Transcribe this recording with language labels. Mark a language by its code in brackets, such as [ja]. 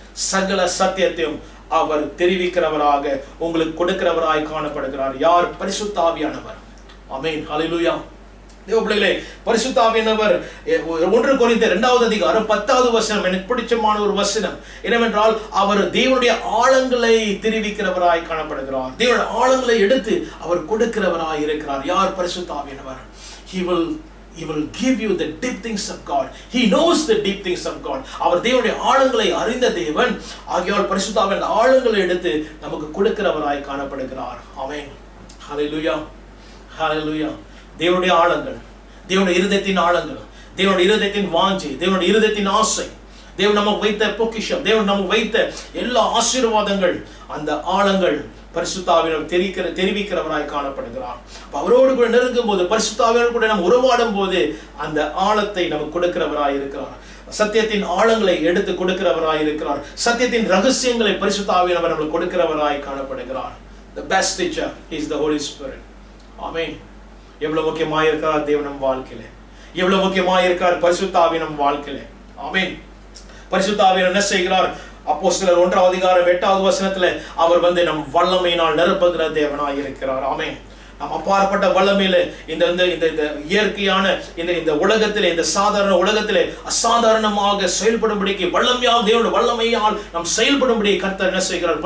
[ta] சகல சத்தியத்தையும் அவர் தெரிவிக்கிறவராக உங்களுக்கு கொடுக்கிறவராய் காணப்படுகிறார். யார்? பரிசுத்த ஆவியானவர். ஆமென், ஹல்லேலூயா. தேவ பிள்ளைகளே, பரிசுத்த ஆவியானவர் 1 கொரிந்தியர் 2வது அதிகாரம் 10வது வசனம் எனக்கு பிடிச்சமான ஒரு வசனம். என்னவென்றால், அவர் தேவனுடைய ஆழங்களை தெரிவிக்கிறவராய் காணப்படுகிறார். தேவனுடைய ஆழங்களை எடுத்து அவர் கொடுக்கிறவராய் இருக்கிறார். யார்? பரிசுத்த ஆவியானவர். [en] He will give you the deep things of God. He knows the deep things of God. [ta] அவர் தேவனுடைய ஆழங்களை அறிந்த தேவன். ஆகையால் பரிசுத்த ஆவியானவர் ஆழங்களை எடுத்து நமக்கு கொடுக்கிறவராய் காணப்படுகிறார். ஆமென், ஹல்லேலூயா, ஹல்லேலூயா. தேவனுடைய ஆழங்கள், தேவனுடைய இருதயத்தின் ஆழங்கள், தேவனுடைய இருதயத்தின் வாஞ்சை, தேவனுடைய இருதயத்தின் ஆசை, தேவன் நமக்கு வைத்த பொக்கிஷம், தேவன் நமக்கு வைத்த எல்லா ஆசீர்வாதங்கள், அந்த ஆழங்கள் பரிசுத்த ஆவியானவர் தெரிவிக்கிறவராய் காணப்படுகிறார். அவரோடு கூட நெருங்கும் போது, பரிசுத்த ஆவியானவர் கூட நாம் உறவாடும் போது அந்த ஆழத்தை நமக்கு கொடுக்கிறவராய் இருக்கிறார். சத்தியத்தின் ஆழங்களை எடுத்து கொடுக்கிறவராய் இருக்கிறார். சத்தியத்தின் ரகசியங்களை பரிசுத்த ஆவியானவர் நமக்கு கொடுக்கிறவராய் காணப்படுகிறார். [en] The best teacher is the Holy Spirit. [ta] ஆமென். எவ்வளவு முக்கியமாக இருக்கிறார் தேவன் நம் வாழ்க்கையிலே, எவ்வளவு முக்கியமாக இருக்கிறார் பரிசுத்த ஆவியானவர் நம் வாழ்க்கையிலே. ஆமென். பரிசுத்த ஆவியானவர் என்ன செய்கிறார்? அப்போஸ்தலர் 1வது அதிகாரம் 8வது வசனத்துல அவர் நம் வல்லமையினால் நிரப்புகிற தேவனாய் இருக்கிறார். ஆமென். நம் அப்பாற்பட்ட வல்லமையில இந்த இயற்கையான இந்த உலகத்திலே, இந்த சாதாரண உலகத்திலே அசாதாரணமாக செயல்படும்படிக்கு வல்லமையாக தேவனுடைய வல்லமையால் நாம் செயல்படும்படி கர்த்தர் என்ன செய்கிறார்?